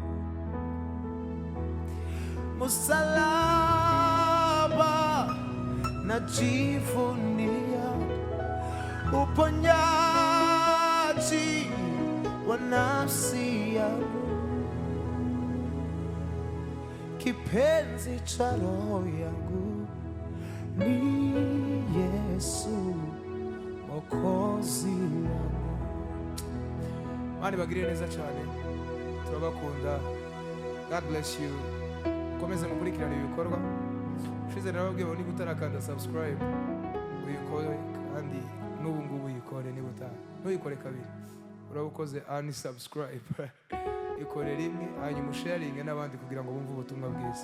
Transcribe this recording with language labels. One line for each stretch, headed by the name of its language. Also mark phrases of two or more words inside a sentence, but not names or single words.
Swahili: Msalaba najivunia uponyaji wa nafsi yangu, kipenzi cha roho yangu ni Yesu Mwokozi wangu.
Kinyarwanda: Mani bagirire neza cyane, turabakunda.
English: God bless you.
Kinyarwanda: Komeza mukurikirana ibikorwa. Ushize narababwiye ngo niba utarakanda subscribe uyikore, kandi n'ubu ngubu uyikore. Niba ntuyikore kabiri urabukoze unsubscribe. Ikore rimwe hanyuma usharinge n'abandi kugira ngo bumve ubutumwa bwiza.